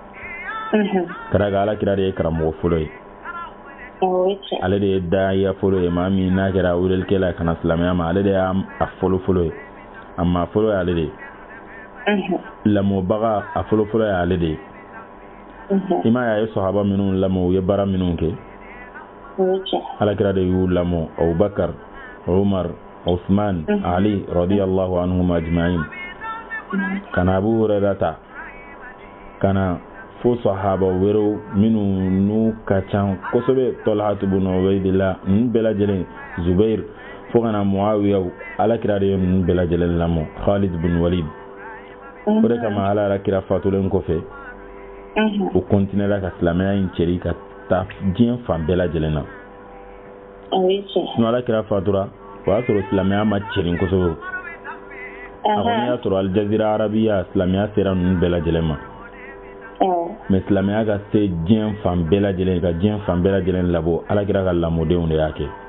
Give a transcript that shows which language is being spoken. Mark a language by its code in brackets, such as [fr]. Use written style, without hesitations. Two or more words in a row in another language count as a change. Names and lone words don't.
[bm] ka d'a kan ala kira de ye karamɔgɔ fɔlɔ ye ale de ye daya fɔlɔ ye maa min n'a kɛra welelikɛla ye ka na silamɛya ma ale de y'a fɔlɔ ye a maa fɔlɔ ye ale de ye lamɔbaga a fɔlɔ ye ale de ye i ma ye a ye sahaba minnu lamɔ u ye baara minnu kɛ alakira de y'u lamɔ Abubakar Umar Usman Ali [ar] رضي الله عنهم أجمعين [bm] kana Abu Hurairah ta kana fo sahaba wɛrɛw minnu n'u ka can kosɛbɛ Talha ibn Ubaydillah ninnu bɛɛ lajɛlen Zubair fo kana Muawiya alakira de ye ninnu bɛɛ lajɛlen lamɔ Khalid ibn Walid o de kama alakira fatulen kɔfɛ o continuera ka silamɛya in cɛri ka taa diɲɛ fan bɛɛ lajɛlen na n'o ala kira fatura o y'a sɔrɔ silamɛya ma cɛrin kosɛbɛ a kɔni y'a sɔrɔ [ar] الجزيرة العربية [bm] silamɛya sera ninnu bɛɛ lajɛlen ma mais silamɛya ka se diɲɛ fan bɛɛ lajɛlen ka diɲɛ fan bɛɛ lajɛlen labɔ ala kira ka lamɔdenw de y'a kɛ